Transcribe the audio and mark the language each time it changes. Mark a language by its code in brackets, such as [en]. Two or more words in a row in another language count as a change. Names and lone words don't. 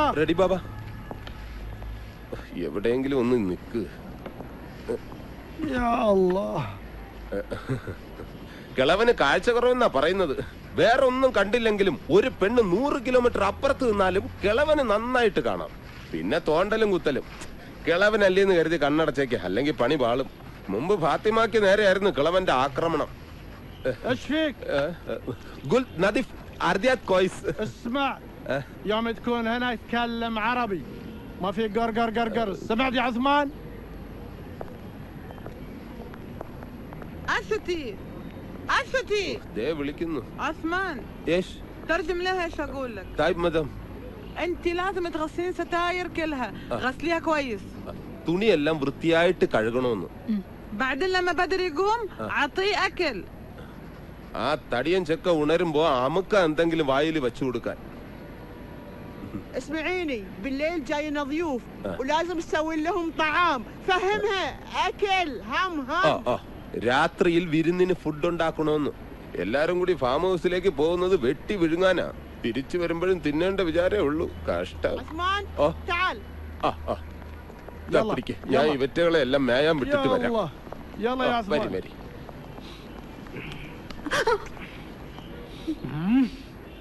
[ml] റെഡി ബാബ. എവിടെയെങ്കിലും ഒന്ന് നിക്ക്. [ar] يا الله. [ml] കിളവന് കാഴ്ച കുറവെന്നാ പറയുന്നത്. വേറെ ഒന്നും കണ്ടില്ലെങ്കിലും ഒരു പെണ്ണ് 100 കിലോമീറ്റർ അപ്പുറത്ത് നിന്നാലും കിളവന് നന്നായിട്ട് കാണാം. പിന്നെ തോണ്ടലും കുത്തലും. കിളവനല്ലേന്ന് കരുതി കണ്ണടച്ചേക്ക്, അല്ലെങ്കിൽ പണി പാളും. മുമ്പ് ഫാത്തിമാക്ക് നേരെയായിരുന്നു കിളവന്റെ ആക്രമണം. [ar] ايش فيك؟ قل نظيف ارديات كويس. اسمع، يوم تكون هنا يتكلم عربي، ما في قرقر قرقر. سمعت يا عثمان؟ أستي أستي [ml] ده വിളിക്കുന്നു. [ar] عثمان ايش؟ ترجم لها ايش اقول لك. طيب مدام. انت لازم تغسلين ستاير كلها. غسليها كويس. [ml] തുണിയെല്ലാം വൃത്തിയായിട്ട് കഴുകണമെന്ന്. [ar] بعدين لما بدر يقوم اعطيه اكل. [ml] ആ തടിയൻ ചെക്ക ഉണരുമ്പോ അമുക്ക എന്തെങ്കിലും വായിൽ വെച്ചു കൊടുക്കാൻ. [ar] اسمعيني، بالليل جاينا ضيوف ولازم تسوي لهم طعام. فهمها اكل هم. [ml] രാത്രിയിൽ വിരുന്നിന് ഫുഡ് ഉണ്ടാക്കണമെന്ന്. എല്ലാരും കൂടി ഫാം ഹൗസിലേക്ക് പോകുന്നത് വെട്ടി വിഴുങ്ങാനാ. തിരിച്ചു വരുമ്പോഴും തിന്നേണ്ട വിചാരേ ഉള്ളൂ. കഷ്ടം. [ar] عثمان تعال. [ml] ഞാൻ ഇവറ്റകളെ എല്ലാം മേയാൻ വിട്ടിട്ട് വരാം. [ar] يلا يا عثمان. [ml] വരി വരി.